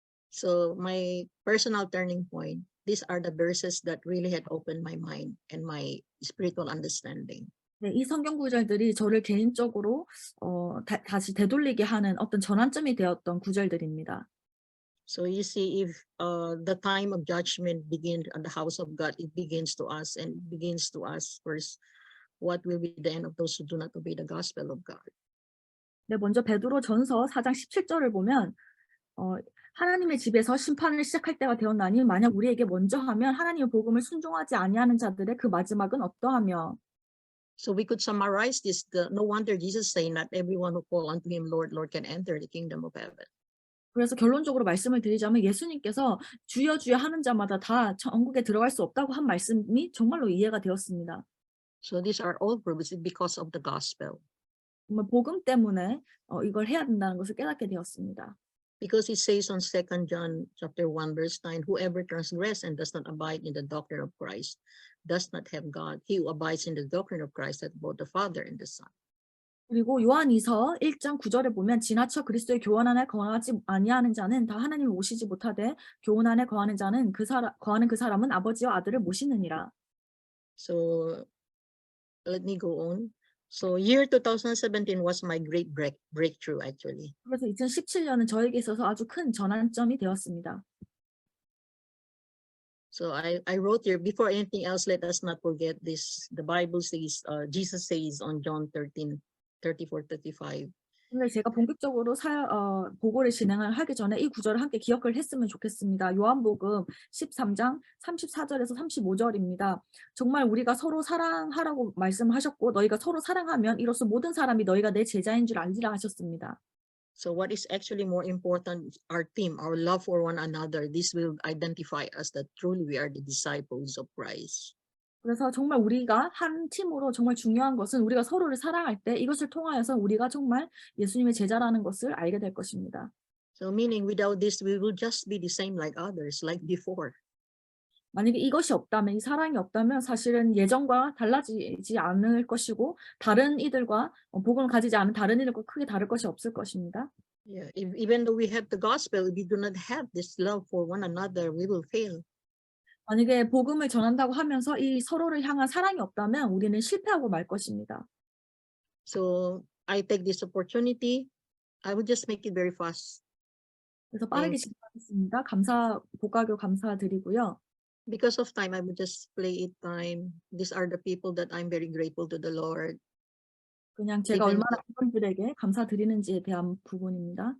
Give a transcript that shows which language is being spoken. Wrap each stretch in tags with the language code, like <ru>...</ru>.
<en>So my personal turning point, these are the verses that really had opened my mind and my spiritual understanding.</en> <ko>네, 이 성경 구절들이 저를 개인적으로 다시 되돌리게 하는 어떤 전환점이 되었던 구절들입니다.</ko> <en>So you see, if the time of judgment begins at the house of God, it begins to us and begins to us first. What will be the end of those who do not obey the gospel of God?</en> <ko>네, 먼저 베드로전서 4장 17절을 보면 하나님의 집에서 심판을 시작할 때가 되었나니 만약 우리에게 먼저 하면 하나님의 복음을 순종하지 아니하는 자들의 그 마지막은 어떠하며.</ko> <en>So we could summarize this. No wonder Jesus saying, "Not everyone who call unto him, Lord, Lord, can enter the kingdom of heaven."</en> <ko>그래서 결론적으로 말씀을 드리자면 예수님께서 주여 주여 하는 자마다 다 천국에 들어갈 수 없다고 한 말씀이 정말로 이해가 되었습니다.</ko> <en>So these are all proofs because of the gospel.</en> <ko>정말 복음 때문에 이걸 해야 된다는 것을 깨닫게 되었습니다.</ko> <en>Because it says on 2 John chapter 1 verse 9, whoever transgress and does not abide in the doctrine of Christ does not have God. He who abides in the doctrine of Christ hath both the Father and the Son.</en> <ko>그리고 요한이서 1장 9절에 보면 지나쳐 그리스도의 교훈 안에 거하지 아니하는 자는 다 하나님을 모시지 못하되 교훈 안에 거하는 자는 거하는 그 사람은 아버지와 아들을 모시느니라.</ko> <en>So let me go on. So year 2017 was my great breakthrough actually.</en> <ko>그래서 2017년은 저에게 있어서 아주 큰 전환점이 되었습니다.</ko> <en>So I wrote here, before anything else, let us not forget this. The Bible says, Jesus says on John 13:34-35.</en> <ko>오늘 제가 본격적으로 보고를 진행을 하기 전에 이 구절을 함께 기억을 했으면 좋겠습니다. 요한복음 13장 34절에서 35절입니다. 정말 우리가 서로 사랑하라고 말씀하셨고 너희가 서로 사랑하면 이로써 모든 사람이 너희가 내 제자인 줄 알리라 하셨습니다.</ko> <en>So what is actually more important, our team, our love for one another, this will identify us that truly we are the disciples of Christ.</en> <ko>그래서 정말 우리가 한 팀으로 정말 중요한 것은 우리가 서로를 사랑할 때 이것을 통하여서 우리가 정말 예수님의 제자라는 것을 알게 될 것입니다.</ko> <en>So meaning without this, we will just be the same like others, like before.</en> <ko>만약에 이것이 없다면, 이 사랑이 없다면 사실은 예전과 달라지지 않을 것이고 다른 이들과 복음을 가지지 않은 다른 이들과 크게 다를 것이 없을 것입니다.</ko> <en>Yeah, even though we have the gospel, if we do not have this love for one another, we will fail.</en> <ko>만약에 복음을 전한다고 하면서 이 서로를 향한 사랑이 없다면 우리는 실패하고 말 것입니다.</ko> <en>So I take this opportunity. I will just make it very fast.</en> <ko>그래서 빠르게 진행하겠습니다. 고가교 감사드리고요.</ko> <en>Because of time, I will just play it time. These are the people that I'm very grateful to the Lord.</en> <ko>그냥 제가 얼마나 그분들에게 감사드리는지에 대한 부분입니다.</ko>